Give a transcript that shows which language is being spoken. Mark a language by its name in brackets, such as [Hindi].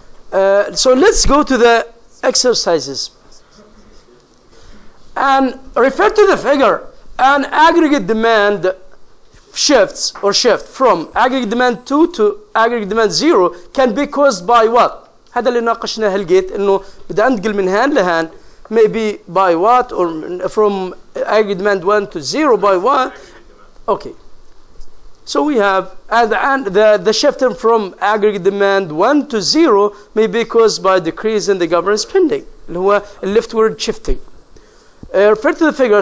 [English] So let's go to the exercises. And refer to the figure. An aggregate demand shifts or shift from aggregate demand 2 to aggregate demand 0 can be caused by what? [Arabic] هذا اللي ناقشناه لقيت انه بدي انتقل من هان لهان. [English] Maybe by what, or from aggregate demand 1 to 0 by what? Okay. So we have, and the shifting from aggregate demand 1 to 0 may be caused by decrease in the government spending, اللي هو leftward shifting. Refer to the figure.